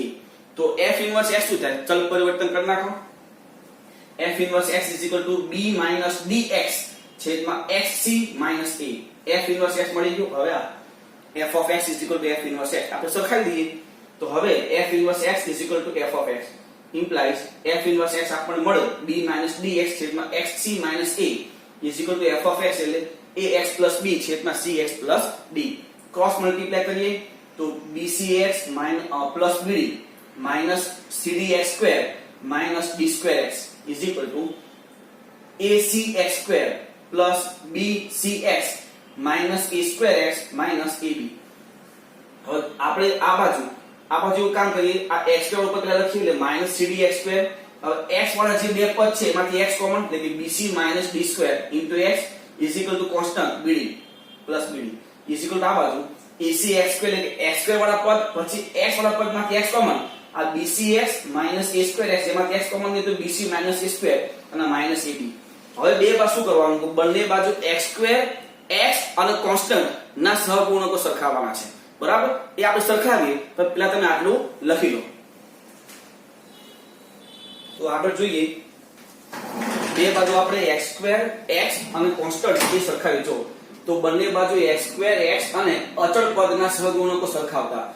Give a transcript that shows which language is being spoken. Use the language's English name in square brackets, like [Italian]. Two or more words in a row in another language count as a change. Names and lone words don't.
[Gujarati] તો f ઇન્વર્સ x શું થાય? ચલ પરિવર્તન કરી નાખો. f ઇન્વર્સ x = b - dx છેદમાં xc - a. f ઇન્વર્સ x મળી ગયું. હવે આ f of x = f ઇન્વર્સ x આપણે સરખાવી દઈએ. તો હવે f ઇન્વર્સ x = f of x implies f ઇન્વર્સ x આપણને મળ્યો b - dx છેદમાં xc - a = f of x એટલે ax + b છેદમાં cx + d. [English] cross multiply [Gujarati] કરીએ તો bcx + bd minus cdx² minus d²x = acx² plus bcx minus a²x minus ab. હવે આપણે આ બાજુ કામ કરીએ, આ x² ઉપર પેલા લખીએ એટલે minus cdx². હવે x વાળા જે બે પદ છે એમાંથી x કોમન, એટલે કે bc minus d² into x = constant bd plus bd = આ બાજુ acx² એટલે કે x² વાળા પદ પછી x વાળા પદમાંથી x કોમન, આ bcx minus a²x એમાંથી x કોમન લીધું bc minus a² અને minus ab. હવે બે બાજુ શું કરવાનું? તો બંને બાજુ x² x અને કોન્સ્ટન્ટ ના સહગુણકો સરખાવવાના છે, બરાબર? એ આપણે સરખાવીએ તો પહેલા તમે આટલું લખી લો. તો આગળ જોઈએ, બે બાજુ આપણે x² x અને કોન્સ્ટન્ટ એ સરખાવી જો, તો બંને બાજુ x² x અને અચળ પદના સહગુણકો સરખાવતા.